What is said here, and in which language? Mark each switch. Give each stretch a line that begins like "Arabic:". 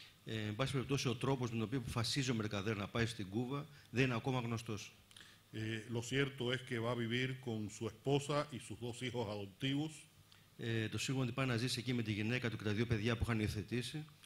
Greek: Εν πάση περιπτώσει, ο τρόπος με τον οποίο αποφασίζει ο Mercader να πάει στην Κούβα δεν είναι ακόμα γνωστός.
Spanish: Lo cierto es que va a vivir con su esposa y sus 2 hijos adoptivos.
Greek: Το σίγουρο ότι πάει να ζήσει εκεί με τη γυναίκα του και τα 2 παιδιά που είχαν υιοθετήσει.